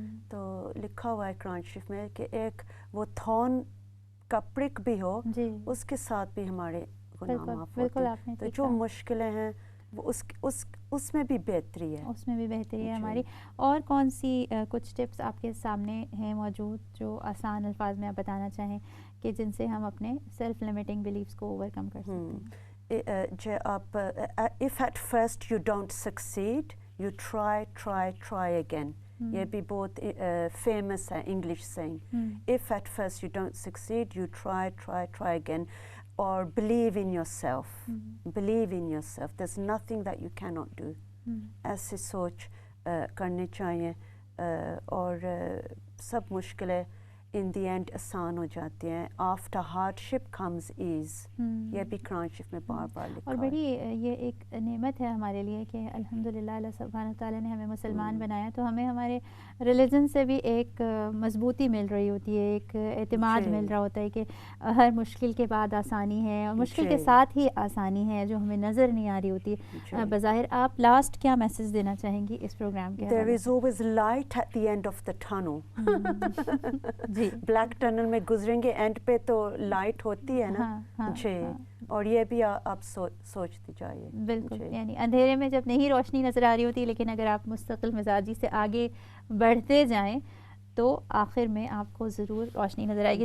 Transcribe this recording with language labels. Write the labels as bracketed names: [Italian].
[Urdu] تو لکھا ہوا ہے قرآن شریف میں کہ ایک وہ تھون کا پرک بھی ہو, اس کے ساتھ بھی ہمارے گناہ معاف ہوتے ہیں. تو جو مشکلیں ہیں وہ اس میں بھی بہتری ہے, اس میں بھی بہتری ہے ہماری. اور کون سی کچھ ٹپس آپ کے سامنے ہیں موجود جو آسان الفاظ میں آپ بتانا چاہیں کہ جن سے ہم اپنے سیلف لمیٹنگ بلیفز کو اوور کم کر سکتے ہیں؟ آپ [English] if at first you don't succeed, you try again. [Urdu] یہ بھی بہت فیمس ہے English saying. [English] if at first you don't succeed, you try again. Or believe in yourself. Believe in yourself. There's nothing that you cannot do. [Urdu] ایسے سوچ کرنے چاہیے, اور سب مشکلیں [English] in the end [Urdu] آسان ہو جاتی ہیں. [English] after hardship comes ease. [Urdu] یہ بھی قرآن شریف میں بار بار لکھا ہے. اور بڑی یہ ایک نعمت ہے ہمارے لیے کہ الحمدللہ اللہ سبحانہ تعالیٰ نے ہمیں مسلمان بنایا, تو ہمیں ہمارے ریلیجن سے بھی ایک مضبوطی مل رہی ہوتی ہے, ایک اعتماد مل رہا ہوتا ہے کہ ہر مشکل کے بعد آسانی ہے, اور مشکل کے ساتھ ہی آسانی ہے جو ہمیں نظر نہیں آ رہی ہوتی بظاہر. آپ لاسٹ کیا میسج دینا چاہیں گی اس پروگرام کے؟ [English] There is always light at the end of the tunnel. [Urdu] جی, black tunnel میں گزریں گے, اینڈ پہ تو لائٹ ہوتی ہے نا. جی, اور یہ بھی آپ سوچتے جائیے. بالکل, یعنی اندھیرے میں جب نہیں روشنی نظر آ رہی ہوتی, لیکن اگر آپ مستقل مزاجی سے آگے بڑھتے جائیں تو آخر میں آپ کو ضرور روشنی نظر آئے گی.